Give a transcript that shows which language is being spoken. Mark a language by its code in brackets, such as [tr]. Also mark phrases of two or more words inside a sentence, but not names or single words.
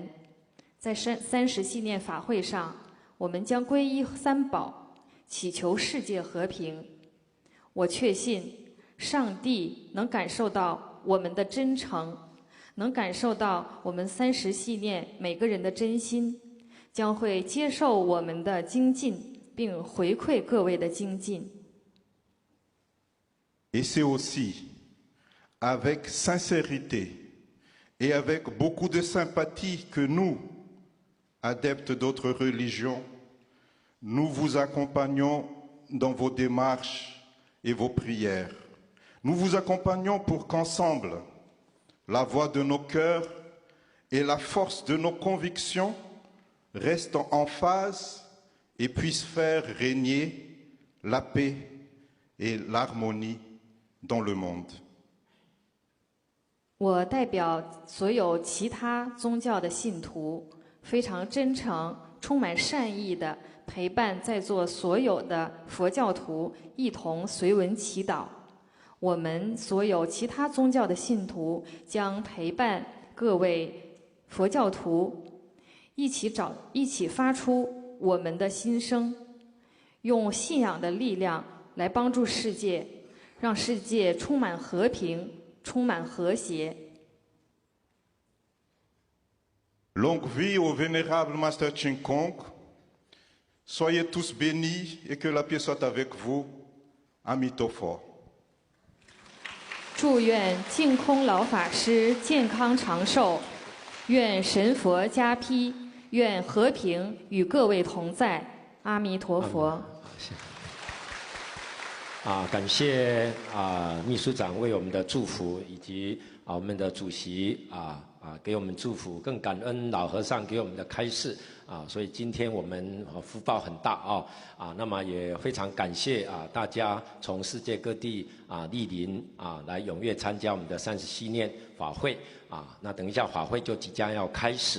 [zh] 在30系念法会上，我们将皈依三宝，祈求世界和平。我确信，上帝能感受到我们的真诚，能感受到我们30系念每个人的真心，将会接受我们的精进，并回馈各位的精进。 [fr] Et c'est aussi avec sincérité et avec beaucoup de sympathie que nous, adeptes d'autres religions, nous vous accompagnons dans vos démarches et vos prières. Nous vous accompagnons pour qu'ensemble, la voix de nos cœurs et la force de nos convictions restent en phase et puissent faire régner la paix et l'harmonie dans le monde. 我代表所有其他宗教的信徒，非常真诚、充满善意的陪伴在座所有的佛教徒一同随文祈祷。我们所有其他宗教的信徒将陪伴各位佛教徒一起发出我们的心声，用信仰的力量来帮助世界，让世界充满和平，充满和谐。 Longue vie au vénérable Master Ching Kong. Soyez tous bénis et que la paix soit avec vous. [zh] Amitofo. 祝愿净空老法师健康长寿，愿神佛加披，愿和平与各位同在。阿弥陀佛。感谢秘书长为我们的祝福，以及我们的主席给我们祝福，更感恩老和尚给我们的开示所以今天我们福报很大那么也非常感谢大家从世界各地莅临来踊跃参加我们的30系念法会那等一下法会就即将要开始。